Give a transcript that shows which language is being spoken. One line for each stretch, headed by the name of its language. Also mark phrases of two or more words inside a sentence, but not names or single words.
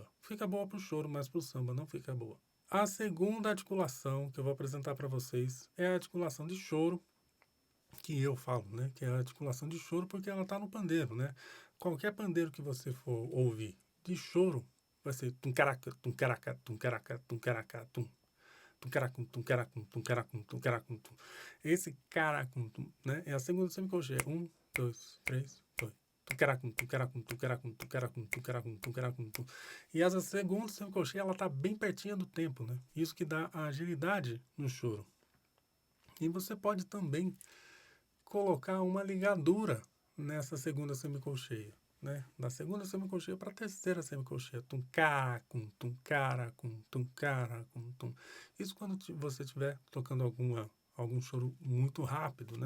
Portuguese: Fica boa para o choro, mas para o samba não fica boa. A segunda articulação que eu vou apresentar para vocês é a articulação de choro, que eu falo, né? Que é a articulação de choro porque ela está no pandeiro, né? Qualquer pandeiro que você for ouvir de choro vai ser tum caraca, tum caraca, tum caraca, tum caraca, tum. Tum caracum, tum caracum, tum caracum, tum caracum, tum. Esse caracum, tum, né? É a segunda semicolcheia. 1, 2, 3, 2. Tum caracum, tum caracum, tum caracum, tum caracum, tum caracum, tum caracum, tum. E essa segunda semicolcheia, ela tá bem pertinho do tempo, né? Isso que dá a agilidade no choro. E você pode também colocar uma ligadura nessa segunda semicolcheia, né? Da segunda semicolcheia para a terceira semicolcheia. Tum caracum, tum caracum, tum caracum, tum. Isso quando você estiver tocando algum choro muito rápido, né?